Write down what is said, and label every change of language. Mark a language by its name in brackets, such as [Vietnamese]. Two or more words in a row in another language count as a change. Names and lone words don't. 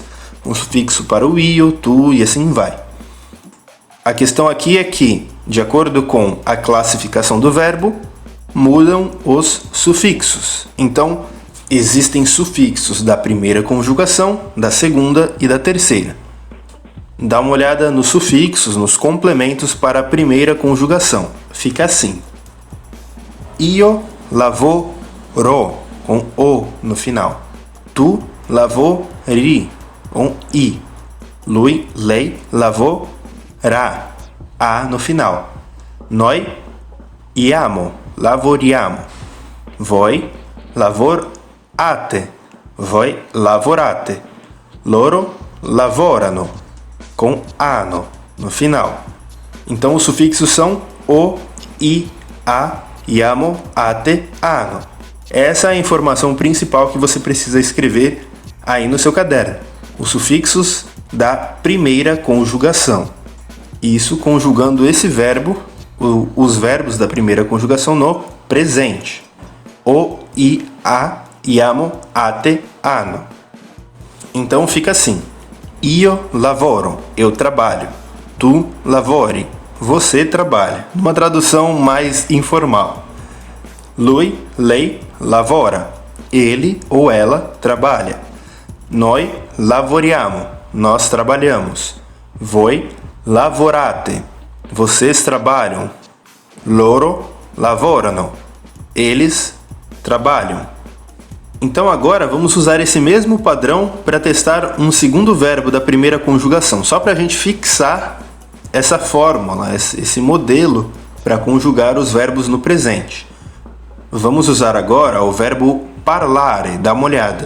[Portuguese] Um sufixo para o io, tu e assim vai. A questão aqui é que, de acordo com a classificação do verbo, mudam os sufixos. Então, existem sufixos da primeira conjugação, da segunda e da terceira. Dá uma olhada nos sufixos, nos complementos para a primeira conjugação. Fica assim. [Italian] Io lavoro, [Portuguese] com o no final. [Italian] Tu lavori, [Portuguese] com i. [Italian] Lui, lei, lavorá, [Portuguese] a no final. [Italian] Noi iamo, lavoriamo. Voi lavorate, voi lavorate. Loro lavorano, [Portuguese] com ano no final. Então os sufixos são o, i, a, iamo, ate, ano. Essa é a informação principal que você precisa escrever aí no seu caderno. Os sufixos da primeira conjugação. Isso conjugando esse verbo, os verbos da primeira conjugação no presente. O, i, a, iamo, ate, ano. Então fica assim. [Italian] Io lavoro, [Portuguese] eu trabalho. [Italian] Tu lavori, [Portuguese] você trabalha. Uma tradução mais informal. [Italian] Lui, lei, lavora. [Portuguese] Ele ou ela trabalha. [Italian] Noi lavoriamo, [Portuguese] nós trabalhamos. [Italian] Voi lavorate, [Portuguese] vocês trabalham. [Italian] Loro lavorano, [Portuguese] eles trabalham. Então agora vamos usar esse mesmo padrão para testar um segundo verbo da primeira conjugação, só para a gente fixar essa fórmula, esse modelo para conjugar os verbos no presente. Vamos usar agora o verbo parlare, dá uma olhada.